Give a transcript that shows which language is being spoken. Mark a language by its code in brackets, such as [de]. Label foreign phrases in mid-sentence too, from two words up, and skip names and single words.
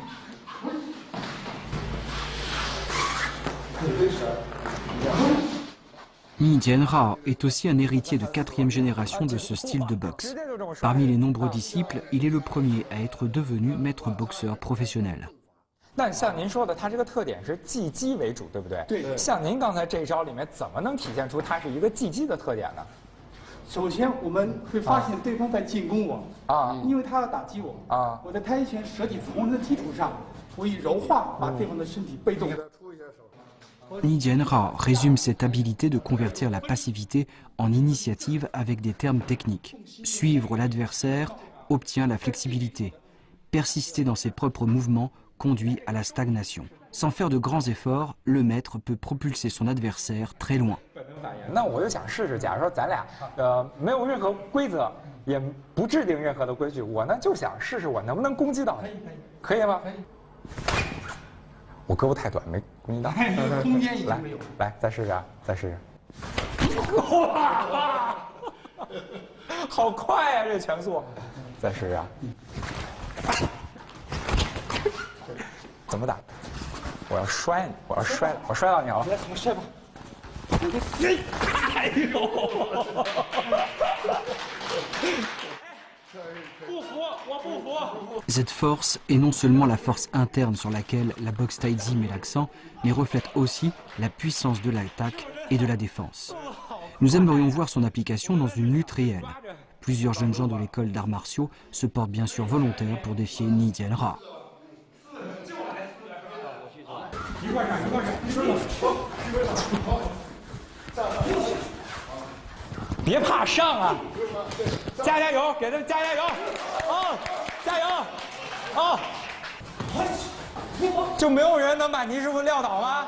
[fr] Ni Jianhao est aussi un héritier de 4e génération de ce style de boxe. Parmi les nombreux disciples, il est le premier à être devenu maître boxeur professionnel. [zh] 那像您说的，它这个特点是技击为主，对不对？对。像您刚才这招里面，怎么能体现出它是一个技击的特点呢？首先，我们会发现对方在进攻我因为他要打击我我在太极拳舍己从人的基础上，我以柔化把对方的身体被动。 [fr] Ni Jianhao résume cette habilité de convertir la passivité en initiative avec des termes techniques. Suivre l'adversaire obtient la flexibilité. Persister dans ses propres mouvements conduit à la stagnation. Sans faire de grands efforts, le maître peut propulser son adversaire très loin. [zh] 那我就想试试，假如说咱俩没有任何规则，也不制定任何的规矩，我呢就想试试我能不能攻击到你，可以吗？可以。我胳膊太短，没攻击到。空间已经没有。来，再试试啊，再试试。哇，好快啊，这拳速！再试试啊。怎么打？我要摔你！我要摔！我摔到你了！来，我摔吧！哎呦！不服，我不服！ [fr] Cette force est non seulement la force interne sur laquelle la boxe taïzi met l'accent, mais reflète aussi la puissance de l'attaque et de la défense. Nous aimerions voir son application dans une lutte réelle. Plusieurs jeunes gens de l'école d'arts martiaux se portent bien sûr volontaires pour défier Ni Jianhao. [zh] 别怕，上啊！加油，给他们加油！加油！就没有人能把倪师傅撂倒吗？